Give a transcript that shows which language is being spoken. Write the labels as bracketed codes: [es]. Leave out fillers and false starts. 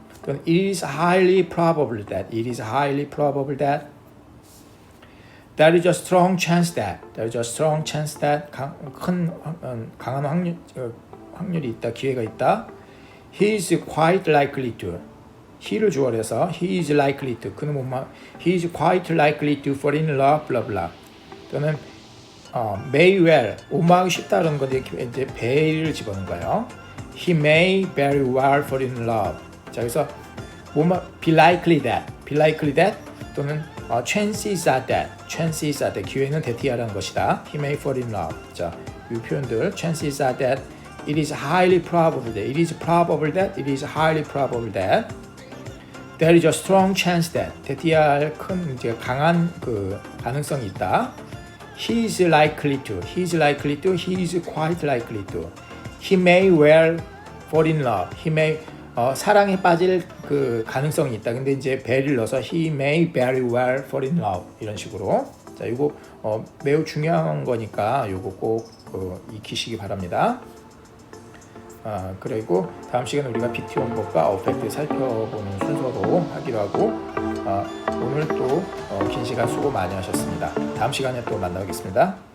[en] 또는 it is highly probable that there is a strong chance that [ko] 강한 확률이 있다, 기회가 있다. [en] He is quite likely to. [ko] he를 주어해서 [en] he is likely to. he is quite likely to fall in love, blah blah. [ko] 또는 [en] may well [ko] 오마하기 쉽다는 건데 이제 배를 집어넣은 거예요. [en] He may very well fall in love. [ko] 자, 그래서 [en] be likely that [ko] 또는 [en] chances are that [ko] 기회는 대티하라는 것이다. [en] He may fall in love. [ko] 자, 이 표현들 [en] chances are that, it is highly probable that, there is a strong chance that, [ko] 대티할 큰 이제 강한 그 가능성이 있다. [en] He is likely to, he is quite likely to. He may well fall in love. He may [ko] 사랑에 빠질 그 가능성이 있다. 근데 이제 배를 넣어서 [en] he may very well fall in love [ko] 이런 식으로. 자, 이거 매우 중요한 거니까 이거 꼭 익히시기 바랍니다. 그리고 다음 시간에 우리가 BT 원법과 어펙트 살펴보는 순서로 하기로 하고 오늘 또 긴 시간 수고 많이 하셨습니다. 다음 시간에 또 만나겠습니다.